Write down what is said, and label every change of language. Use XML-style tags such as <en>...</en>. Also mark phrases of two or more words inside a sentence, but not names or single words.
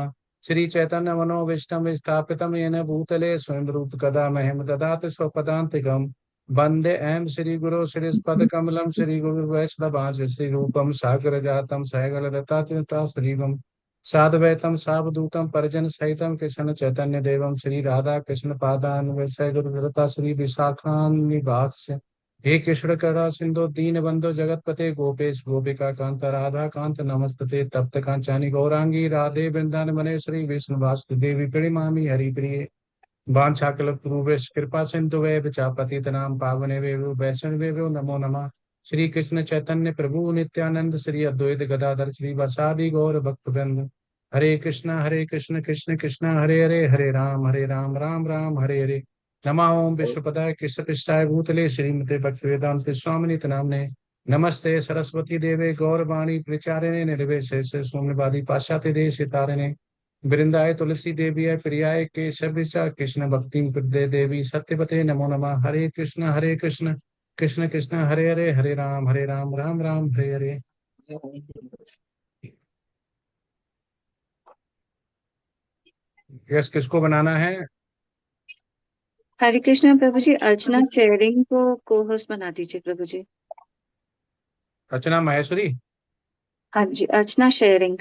<sa>श्री चैतन्य मनोभीष्टं स्थापितं येन भूतले स्वयं रूप कदा मह्यं ददाति स्वपदान्तिकम्। वन्दे अहं श्रीगुरो श्रीयुतपदकमलं श्रीगुरुवैष्णवांश्च श्रीरूपं सागरजातं सहगणरघुनाथान्वितं श्रीवं साद्वैतं सावधूतं परिजनसहितं कृष्ण चैतन्यदेवं श्रीराधाकृष्णपादान् वैश्रय गुरुवरता श्री विशाखान्निवास्य। हे कृष्ण करुणा सिंधु दीन बंधु जगतपते गोपेश गोपिका कांत राधा कांत नमस्तते तप्त कांचानी गौरांगी राधे वृंदावन मनेश्वरी विष्णुवास्तु देवी प्रणमामि हरि प्रिय। वाञ्छाकल्पतरुभ्यश्च कृपा सिंधु पतितनां पावनेभ्यो वैष्णवेभ्यो नमो नमः। श्री कृष्ण चैतन्य प्रभु नित्यानंद श्री अद्वैत गदाधर श्री वसादि गौर भक्तवृंद। हरे कृष्ण कृष्ण कृष्ण हरे हरे हरे राम राम राम हरे हरे। नमः ओम विश्वपदाय कृष्णपृष्ठाय भूतले श्रीमते भक्तिवेदांत स्वामिनित नामने। नमस्ते सरस्वती देवे गौरवाणी प्रचारिणे निर्विशेष शून्यवादी पाश्चात्य देश तारिणे। वृंदाय तुलसी देवी है प्रियाय केशव कृष्ण भक्ति हृदय देवी सत्यपते नमो नमः। हरे कृष्ण कृष्ण कृष्ण हरे राम राम राम हरे हरे।</sa> <hi>यस किसको बनाना है? हरे कृष्ण प्रभु जी। अर्चना शेयरिंग को</hi> <en>co host</en> <hi>बना दीजिए प्रभु जी। रचना माहेश्वरी। हाँ जी, अर्चना शेयरिंग।</hi>